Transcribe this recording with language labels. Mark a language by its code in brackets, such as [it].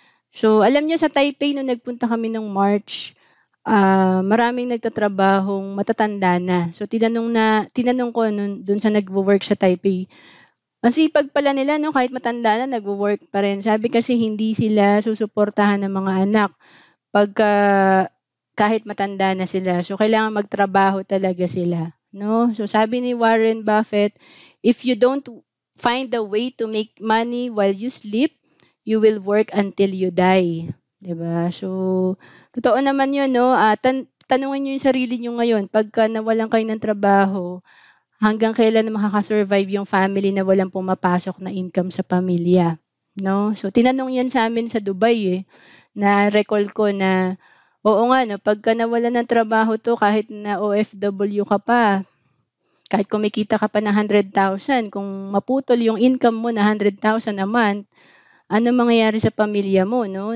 [tl] So alam niyo sa Taipei nung nagpunta kami ng March, maraming nagtatrabahong matatanda na. So tinanong ko dun sa nagwo-work sa Taipei, ang sipag pala nila no, kahit matanda na nagwo-work pa rin. Sabi kasi hindi sila susuportahan ng mga anak pagka kahit matanda na sila. So kailangan magtrabaho talaga sila, no? So sabi ni [en] Warren Buffett, if you don't find a way to make money while you sleep, you will work until you die. [tl] 'Di ba? So totoo naman 'yun, no? Tanungin niyo 'yung sarili niyo ngayon, pagka nawalan kayo ng trabaho, hanggang kailan makaka-survive yung family na walang pumapasok na income sa pamilya, no? So tinanong 'yan sa amin sa Dubai na-recall ko na oo nga no, pagka nawalan ng trabaho 'to kahit na OFW ka pa, kahit kumikita ka pa ng 100,000, kung maputol yung income mo na 100,000 a month, ano mangyayari sa pamilya mo, no?